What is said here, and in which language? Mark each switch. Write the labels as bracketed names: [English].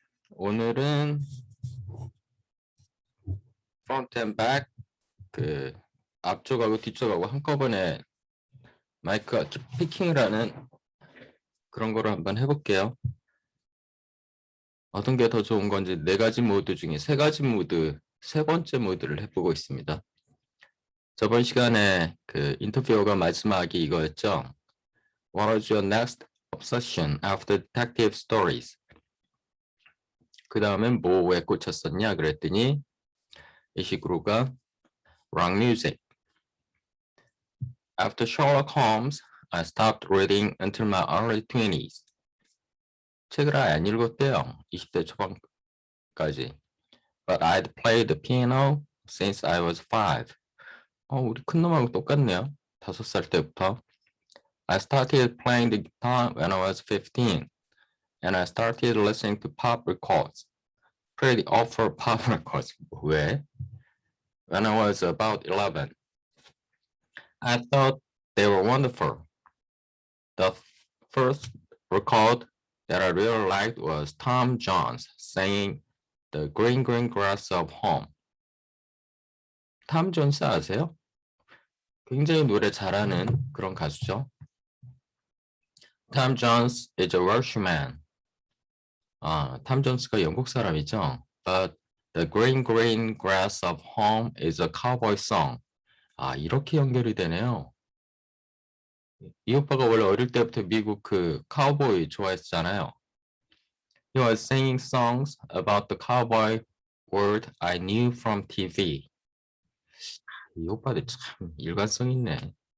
[Korean] 오늘은 front and back 앞쪽하고 뒤쪽하고 한꺼번에 마이크가 피킹을 하는 그런 거를 한번 해볼게요. 어떤 게 더 좋은 건지 네 가지 모드 중에 세 가지 모드, 세 번째 모드를 해보고 있습니다. 저번 시간에 인터뷰어가 마지막이 이거였죠. [English] What was your next obsession after detective stories? [Korean] 그 다음엔 뭐에 꽂혔었냐 그랬더니 이식으로가 rock music. [English] After Sherlock Holmes, I stopped reading until my early 20s. [Korean] 책을 아예 안 읽었대요. 20대 초반까지. [English] But I'd played the piano since I was 5. [Korean] 우리 큰놈하고 똑같네요. 5살 때부터. [English] I started playing the guitar when I was 15. And I started listening to pop records. Pretty awful pop records. [Korean] 왜? [English] When I was about 11. I thought they were wonderful. The first record that I really liked was Tom Jones singing The Green Green Grass of Home. [Korean] 톰 존스 아세요? 굉장히 노래 잘하는 그런 가수죠. [English] Tom Jones is a Welshman. [Korean] 톰 존스가 영국 사람이죠. [English] But The Green Green Grass of Home is a cowboy song. [Korean] 이렇게 연결이 되네요. 이 오빠가 원래 어릴 때부터 미국 카우보이 좋아했잖아요. [English] He was singing songs about the cowboy world I knew from TV. [Korean] 이 오빠들 참 일관성 있네.